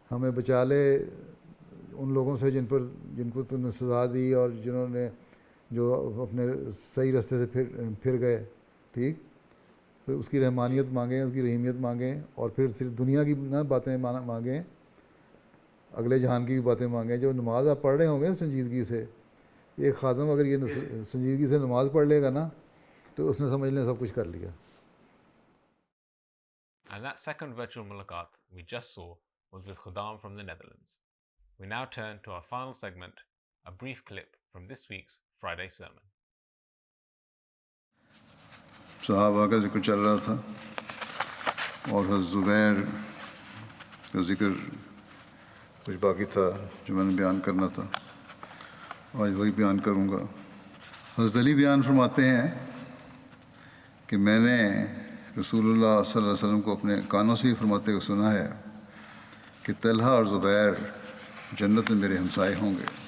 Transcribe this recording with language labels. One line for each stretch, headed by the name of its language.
Urdu: بچا لے ان لوگوں سے جن کو تم نے سزا دی اور جنہوں نے جو اپنے صحیح راستے سے پھر گئے، ٹھیک؟ پھر اس کی رحمانیت مانگیں، اس کی رحیمیت مانگیں، اور پھر صرف دنیا کی نہ باتیں مانگیں، اگلے جہان کی بھی باتیں مانگیں۔ جو نماز آپ پڑھ رہے ہوں گے سنجیدگی سے، ایک خادم اگر یہ سنجیدگی سے نماز پڑھ لے گا نا تو اس نے سمجھ لیں سب کچھ کر لیا۔
English: And that second virtual mulaqat we just saw was with Khudam from the Netherlands. We now turn to our final segment, a brief clip from this week's Friday sermon.
Urdu: صحابہ کا ذکر چل رہا تھا اور حضرت زبیر کا ذکر کچھ باقی تھا جو میں نے بیان کرنا تھا، آج وہی بیان کروں گا۔ حضرت علی بیان فرماتے ہیں کہ میں نے رسول اللہ صلی اللہ علیہ وسلم کو اپنے کانوں سے ہی فرماتے ہوئے سنا ہے کہ طلحہ اور زبیر جنت میں میرے ہمسائے ہوں گے۔